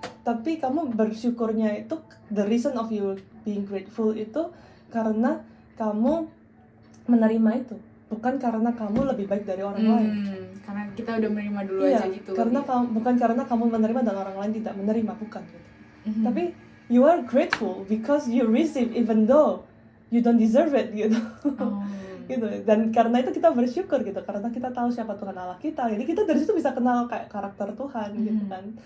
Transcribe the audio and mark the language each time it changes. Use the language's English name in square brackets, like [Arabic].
[Indonesian] Tapi kamu bersyukurnya itu [English] the reason of you being grateful [Indonesian] itu karena kamu menerima itu, bukan karena kamu lebih baik dari orang lain. Karena kita udah menerima dulu aja gitu. Bukan karena kamu menerima dan orang lain tidak menerima, bukan gitu. Tapi [English] you are grateful because you receive even though you don't deserve it gitu. [Indonesian] Gitu. Dan karena itu kita bersyukur gitu, karena kita tahu siapa Tuhan Allah kita. Jadi kita dari situ bisa kenal kayak karakter Tuhan gitu kan.